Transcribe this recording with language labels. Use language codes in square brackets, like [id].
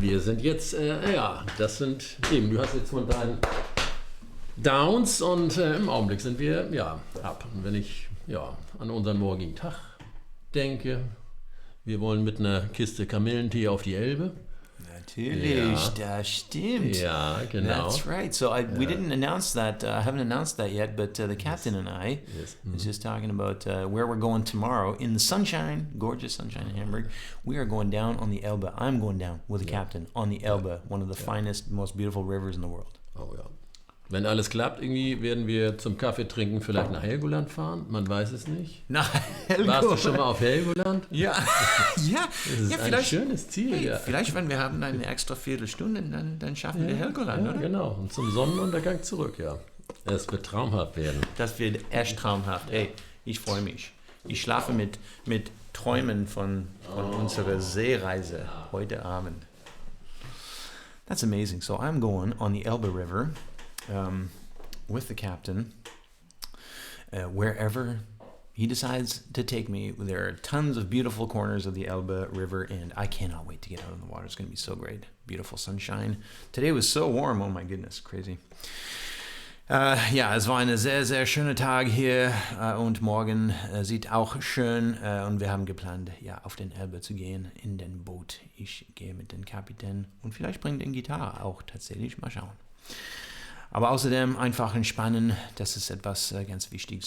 [de] Wir sind jetzt, das sind eben, du hast jetzt von deinen Downs und im Augenblick sind wir, ab. Und wenn ich, an unseren morgigen Tag denke, wir wollen mit einer Kiste Kamillentee auf die Elbe. Natürlich, das stimmt. Ja, genau. [en] That's right. So we didn't announce that. I haven't announced that yet, but the captain and I was just talking about where we're going tomorrow in the sunshine, gorgeous sunshine in Hamburg. We are going down on the Elbe. I'm going down with the captain on the Elbe, one of the finest, most beautiful rivers in the world. [de] Oh ja. Wenn alles klappt, irgendwie werden wir zum Kaffee trinken vielleicht nach Helgoland fahren. Man weiß es nicht. Nach Helgoland. Warst du schon mal auf Helgoland? Ja. Das ist ein schönes Ziel. Hey, vielleicht, wenn wir haben eine extra Viertelstunde, dann schaffen wir Helgoland, oder? Genau. Und zum Sonnenuntergang zurück, ja. Es wird traumhaft werden. Das wird echt traumhaft. Hey, ich freue mich. Ich schlafe mit Träumen von unserer Seereise heute Abend. [en] That's amazing. So I'm going on the Elbe River. With the captain, wherever he decides to take me. There are tons of beautiful corners of the Elbe River, and I cannot wait to get out in the water. It's going to be so great. Beautiful sunshine. Today was so warm. Oh my goodness, crazy. [de] Es war ein sehr, sehr schöner Tag hier und morgen sieht auch schön und wir haben geplant, auf den Elbe zu gehen, in den Boot. Ich gehe mit dem Kapitän und vielleicht bringt ihn Gitarre auch tatsächlich. Mal schauen. Aber außerdem einfach entspannen, das ist etwas ganz wichtig.